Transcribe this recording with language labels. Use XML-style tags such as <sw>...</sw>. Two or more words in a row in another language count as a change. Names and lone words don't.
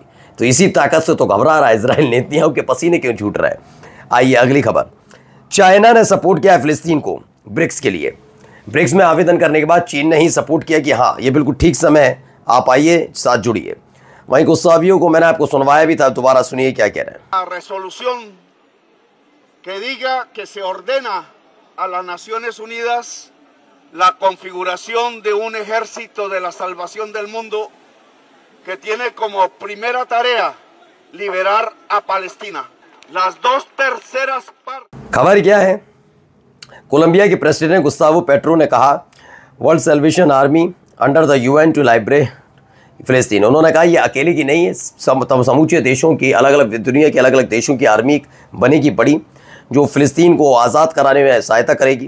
<hi>तो इसी ताकत से तो घबरा रहा है इजराइल। नेतन्याहू के पसीने क्यों छूट रहा है? आइए अगली खबर। चाइना ने सपोर्ट किया है फिलिस्तीन को ब्रिक्स के लिए। ब्रिक्स में आवेदन करने के बाद चीन ने ही सपोर्ट किया कि हाँ, ये बिल्कुल ठीक समय है, आप आइए, साथ जुड़िए। वहीं गुस्तावियो को मैंने आपको सुनवाया भी था, दोबारा सुनिए क्या कह रहे हैं।</hi> <es>रेसोल्यूशन que diga que se ordena a las Naciones Unidas la configuración de un ejército de la salvación del mundo que tiene como primera tarea liberar a Palestina. Las 2/3 partes।</es> <hi>खबर क्या है? कोलंबिया के प्रेसिडेंट गुस्तावो पेट्रो ने कहा</hi> <en>World Salvation Army under the UN to liberate Palestine.</en> <hi>उन्होंने कहा यह अकेले की नहीं है, समूचे देशों की, अलग अलग दुनिया के अलग अलग देशों की आर्मी बनेगी बड़ी, जो फिलिस्तीन को आज़ाद कराने में सहायता करेगी।</hi>